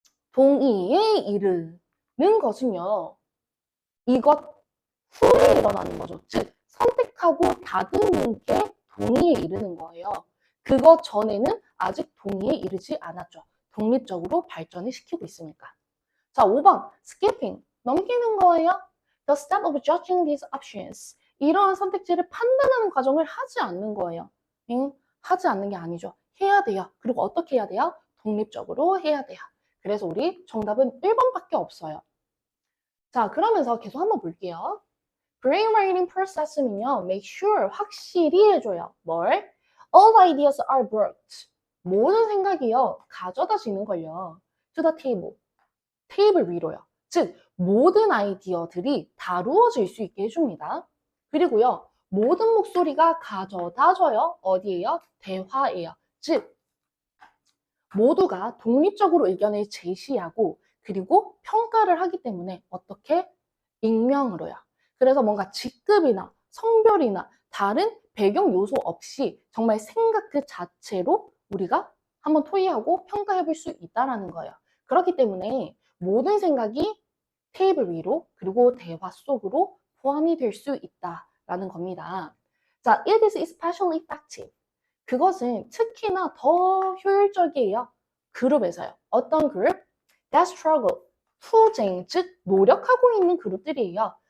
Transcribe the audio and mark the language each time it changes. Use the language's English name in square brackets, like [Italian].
[Korean] 동의에 이르는 것은요. 이것 후에 일어나는 거죠. 즉, 선택하고 다듬는 게 동의에 이르는 거예요. 그것 전에는 아직 동의에 이르지 않았죠. 독립적으로 발전을 시키고 있으니까. 자, 5번, skipping. 넘기는 거예요. [English] The step of judging these options. [Korean] 이러한 선택지를 판단하는 과정을 하지 않는 거예요. 하지 않는 게 아니죠. 해야 돼요. 그리고 어떻게 해야 돼요? 독립적으로 해야 돼요. 그래서 우리 정답은 1번밖에 없어요. 자, 그러면서 계속 한번 볼게요. brainwriting process는요, [English] make sure, [Korean] 확실히 해줘요. 뭘? [English] All ideas are brought. [Korean] 모든 생각이요, 가져다지는 걸요. [English] to the table. [Korean] 테이블 위로요. 즉, 모든 아이디어들이 다루어질 수 있게 해줍니다. 그리고요, 모든 목소리가 가져다줘요. 어디에요? 대화예요. 즉, 모두가 독립적으로 의견을 제시하고 그리고 평가를 하기 때문에 어떻게? 익명으로요. 그래서 뭔가 직급이나 성별이나 다른 배경 요소 없이 정말 생각 그 자체로 우리가 한번 토의하고 평가해 볼 수 있다는 거예요. 그렇기 때문에 모든 생각이 테이블 위로 그리고 대화 속으로 포함이 될 수 있다라는 겁니다. 자, [English] it is especially effective. [Korean] 그것은 특히나 더 효율적이에요. 그룹에서요. 어떤 그룹? [English] That struggle, [Korean] 투쟁, 즉 노력하고 있는 그룹들이에요.